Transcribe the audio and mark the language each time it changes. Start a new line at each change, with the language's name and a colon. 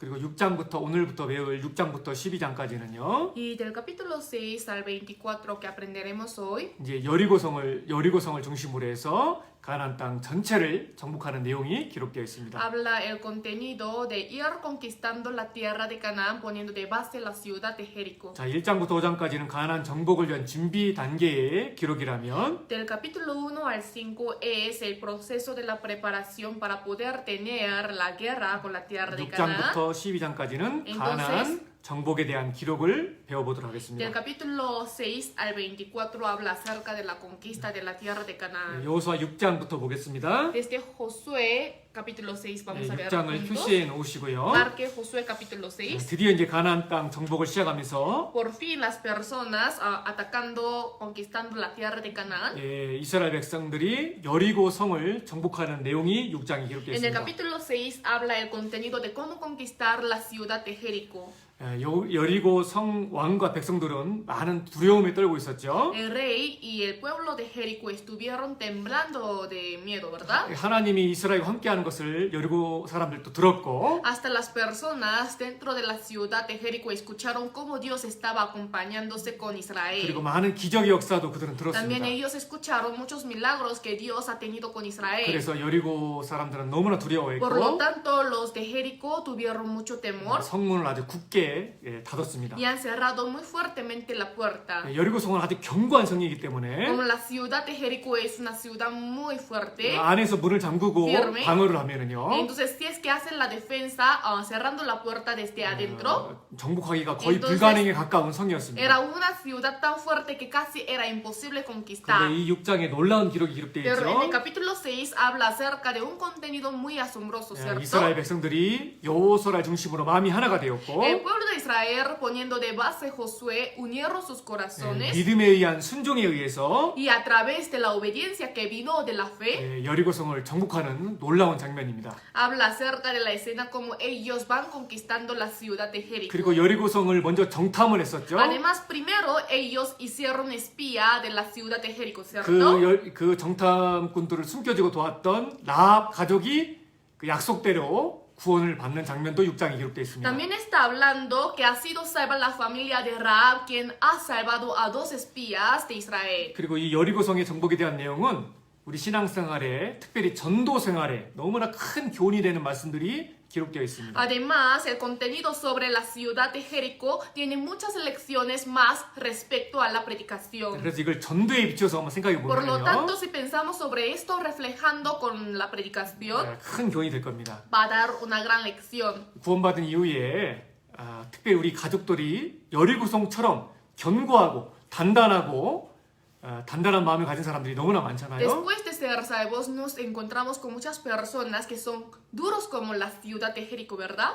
Korean: 그리고 6장부터 오늘부터 배울 6장부터 12장까지는요.
Spanish: Y del capítulo 6 al 24 que aprenderemos hoy,
Korean: 이제 여리고성을 중심으로 해서 가나안 땅 전체를 정복하는 내용이 기록되어 있습니다.
Spanish: habla el contenido de ir conquistando la tierra de Canaán poniendo de base la ciudad de Jericó.
Korean: 자, 1장부터 5장까지는 가나안 정복을 위한 준비 단계의 기록이라면
Spanish: Del capítulo 1 al 5 es el proceso de la preparación para poder tener la guerra con la tierra de Canaán.
Korean: 6장부터 12장까지는 가나안 정복에 대한 기록을 배워보도록
Spanish: Del
Korean: 하겠습니다.
Spanish: capítulo 6 al 24 habla acerca de la conquista de la tierra de Canaán.
Korean: 여호수아 6장부터 보겠습니다.
Spanish: Desde Josué capítulo 6 vamos a ver
Korean: 6장을
Spanish: juntos.
Korean: 표시해 놓으시고요.
Spanish: Marque Josué capítulo 6.
Korean: 드디어 이제 가나안 땅 정복을 시작하면서
Spanish: Por fin las personas atacando, conquistando la tierra de Canaán.
Korean: 이스라엘 백성들이 여리고 성을 정복하는 내용이 6장에 기록되어
Spanish: En el
Korean: 있습니다.
Spanish: capítulo 6 habla el contenido de cómo conquistar la ciudad de Jericó.
Korean: 여리고 성 왕과 백성들은 많은 두려움에 떨고 있었죠.
Spanish: El rey y el pueblo de Jericó estuvieron temblando de miedo, ¿verdad?
Korean: 하나님이 이스라엘과 함께하는 것을 여리고 사람들도 들었고
Spanish: Hasta las personas dentro de la ciudad de Jericó escucharon cómo Dios estaba acompañándose con
Korean: 그리고
Spanish: Israel.
Korean: 많은 기적의 역사도 그들은
Spanish: También
Korean: 들었습니다.
Spanish: ellos escucharon muchos milagros que Dios ha tenido con Israel.
Korean: 그래서 여리고 사람들은 너무나
Spanish: Por lo
Korean: 두려워했고
Spanish: tanto, los de Jericó tuvieron mucho temor
Korean: 성문을 아주 굳게 닫았습니다.
Spanish: y han cerrado muy fuertemente la puerta.
Korean: 여리고 성은 아주 견고한 성이기 때문에
Spanish: Como la ciudad de Jericó es una ciudad muy fuerte,
Korean: 안에서 문을 잠그고
Spanish: firme.
Korean: 방어를 하면은요
Spanish: entonces si es que hacen la defensa cerrando la puerta desde adentro,
Korean: 정복하기가 거의
Spanish: Entonces,
Korean: 불가능에 가까운 성이었습니다.
Spanish: era una ciudad tan fuerte que casi era imposible conquistar.
Korean: 그런데 이 6장에 놀라운 기록이 기록되어
Spanish: Pero en el
Korean: 있죠.
Spanish: capítulo 6 habla acerca de un contenido muy asombroso, ¿cierto?
Korean: 이스라엘 백성들이 여호수아를 중심으로 마음이 하나가 되었고
Spanish: El pueblo de Israel, poniendo de base Josué, unieron sus corazones
Korean: 믿음에 의한 순종에 의해서
Spanish: y a través de la obediencia que vino de la fe,
Korean: 여리고성을 정복하는 놀라운 장면입니다.
Spanish: habla acerca de la escena como ellos van conquistando la ciudad de Jericó.
Korean: 그리고 여리고성을 먼저 정탐을 했었죠.
Spanish: Además, primero ellos hicieron espía de la ciudad de Jericó, ¿cierto?
Korean: 그 정탐꾼들을 숨겨주고 도왔던 라합 가족이 그 약속대로 구원을 받는 장면도 6장에 기록되어 있습니다.
Spanish: También está hablando que ha sido salva la familia de Rahab, quien ha salvado a 2 espías de Israel.
Korean: 그리고 이 여리고성의 정복에 대한 내용은 우리 신앙생활에 특별히 전도 생활에 너무나 큰 교훈이 되는 말씀들이 기록되어 있습니다.
Spanish: Además, el contenido sobre la ciudad de Jericó tiene muchas lecciones más respecto a la predicación.
Korean: 그래서 이걸 전도에 비춰서 한번 생각해
Spanish: Por lo tanto,
Korean: 보면요,
Spanish: si pensamos sobre esto reflejando con la predicación,
Korean: 큰 교훈이 될 겁니다.
Spanish: va a dar una gran lección.
Korean: 구원받은 이후에 특별히 우리 가족들이 여리고성처럼 견고하고 단단하고 단단한 마음을 가진 사람들이 너무나 많잖아요.
Spanish: Después de ser salvos, nos encontramos con muchas personas que son duros como la ciudad de Jericó, ¿verdad?